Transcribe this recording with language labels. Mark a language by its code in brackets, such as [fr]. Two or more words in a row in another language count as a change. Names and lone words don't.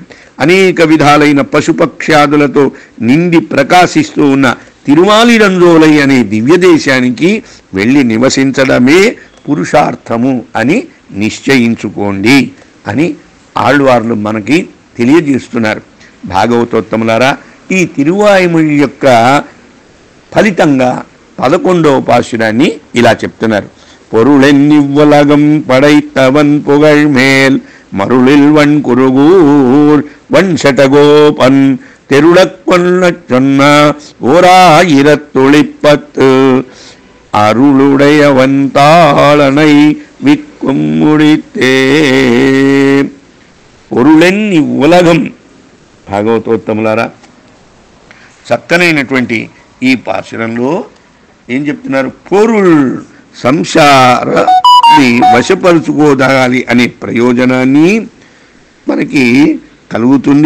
[te] అనేక విధాలైన పశుపక్ష్యాదులతో నిండి ప్రకాశిస్తూ ఉన్న తిరుమాలి రంజోలై అనే దివ్యదేశానికి వెళ్ళి నివసించడమే పురుషార్థము అని నిశ్చయించుకోండి అని ఆళ్వార్లు మనకి తెలియజేస్తున్నారు. భాగవతోత్తములారా, ఈ తిరువాయుమొഴി యొక్క ఫలితంగా 11వ పాశురాన్ని ఇలా చెప్తున్నారు. [ta] பொருளென்னிவ்வலகம் படைத்தவன் புகழ் மேல் மருளில் வன் குருகூர் வன் சட்டகோபன் தெருளக்கொள்ளச் சொன்ன 1010 அருளுடையவன் தாளனை விக்கும் முடித்தே. பொருளென்னி உலகம். [te] భాగవతోత్తములారా, చక్కనైనటువంటి ఈ పాశురంలో ఏం చెప్తున్నారు? పొరుల్ సంసారాన్ని వశపరుచుకోదాలి అనే ప్రయోజనాన్ని మనకి కలుగుతుంది.